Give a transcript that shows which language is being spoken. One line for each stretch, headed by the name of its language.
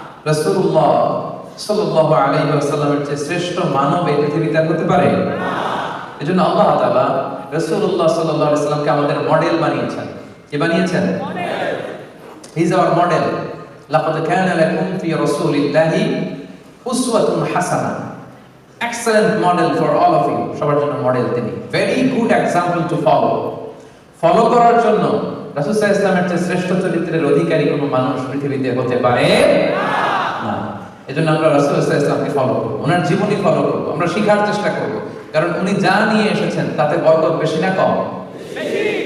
Bangla: রাসূলুল্লাহ সাল্লাল্লাহু আলাইহি ওয়াসাল্লামের চেয়ে শ্রেষ্ঠ মানব এই পৃথিবীতে আর হতে পারে না। এজন্য আল্লাহ তাআলা রাসূলুল্লাহ সাল্লাল্লাহু আলাইহি ওয়াসাল্লামকে আমাদের মডেল বানিয়েছেন। কি বানিয়েছেন?
English: He is our model.
Arabic: লাকাদ কানা লাকুম ফি রাসূলিল্লাহি উসওয়াতুন হাসানা।
English: Excellent model for all of you.
Bangla: সবার জন্য মডেল তিনি।
English: Very good example to follow.
Bangla: Follow করার জন্য রাসূল সাল্লাল্লাহু আলাইহি ওয়াসাল্লামের চেয়ে শ্রেষ্ঠ চরিত্রের অধিকারী কোনো মানুষ পৃথিবীতে হতে পারে না। এজন্য আমরা রাসূল সাল্লাল্লাহু আলাইহি ওয়াসাল্লামকে ফলো করব, ওনার জীবনী ফলো করব, আমরা শেখার চেষ্টা করব। কারণ উনি যা নিয়ে এসেছেন তাতে বরকত বেশি না কম? বেশি।